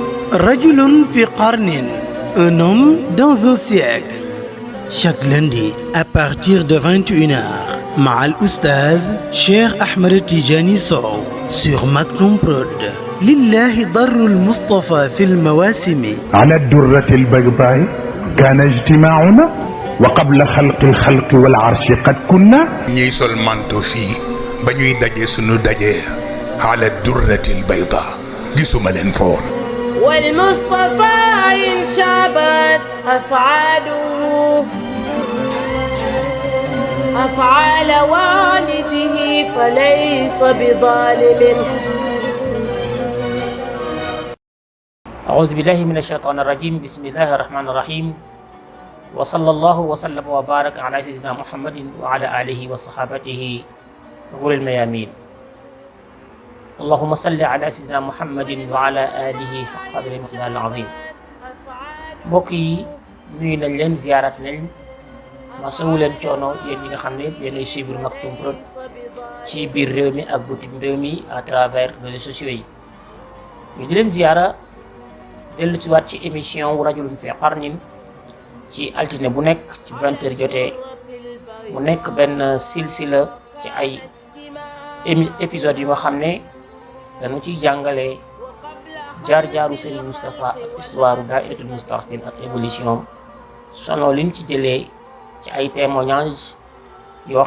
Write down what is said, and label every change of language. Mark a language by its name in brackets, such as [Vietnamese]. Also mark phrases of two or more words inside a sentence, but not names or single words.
[Arabic] رجل في قرن, [French] un homme dans un siècle. Chaque lundi à partir de 21h, Ma'al Oustaz Cheikh Ahmed Tijani Sow sur Maktoum Prod. [Arabic] لله در المصطفى في المواسم. على الدرة البيضاء كان اجتماعنا وقبل خلق الخلق والعرش قد كنا. [Wolof] ñuy sol manto fii ba ñuy daje sunu daje [Arabic] على الدرة البيضاء [Wolof] gisuma leen foon. [Arabic] والمصطفى إن شابت أفعاله أفعال والده فليس بظالم. أعوذ بالله من الشيطان الرجيم. بسم الله الرحمن الرحيم. وصلى الله وسلم وبارك على سيدنا محمد وعلى آله وصحابته غر الميامين. اللهم صل على سيدنا محمد وعلى آله حق قدر المقدار العظيم. [Wolof] mbokk yi nuyu nañ leen ziarat nañ masawu leen coono yéen ñi nga xam ne yéenay suivre Maktoum Prod ci biir réew mi ak bitim réew mi [French] à travers réseaux sociaux [Wolof] yi. ñu di leen ziara dellu ci waat ci émission wu Rajulun fi qarnin ci altine bu nekk ci 20h jotee mu nekk benn silsila ci ay épisodes yu nga xam ne dañu ciy jàngale jaar-jaaru Serigne Moustapha ak histoire Dahiratoul Moustarchidine ak évolution sono liñ ci jëlee ci ay témoignages yoo